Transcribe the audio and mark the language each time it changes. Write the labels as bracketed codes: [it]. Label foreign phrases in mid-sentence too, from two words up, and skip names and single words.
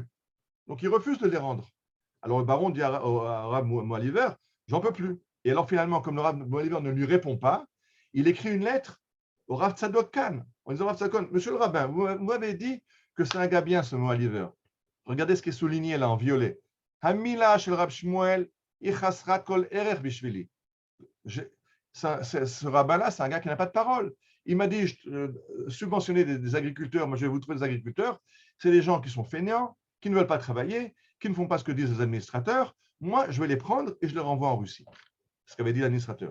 [fr] Donc, ils refusent de les rendre. Alors, le baron dit à Rav Moaliver, j'en peux plus. Et alors, finalement, comme le Rav Moaliver ne lui répond pas, il écrit une lettre au Rav Tzadok Khan en disant, Rav Tzadok Khan, monsieur le rabbin, vous m'avez dit que c'est un gars bien, ce Moaliver. Regardez ce qui est souligné là en violet. [he] המילה של רב שמואל היא חסרת כל ערך בשבילי. [fr] Ce rabbin-là, c'est un gars qui n'a pas de parole. Il m'a dit, subventionner des agriculteurs, moi je vais vous trouver des agriculteurs, c'est des gens qui sont fainéants, qui ne veulent pas travailler, qui ne font pas ce que disent les administrateurs. Moi, je vais les prendre et je les renvoie en Russie. C'est ce qu'avait dit l'administrateur.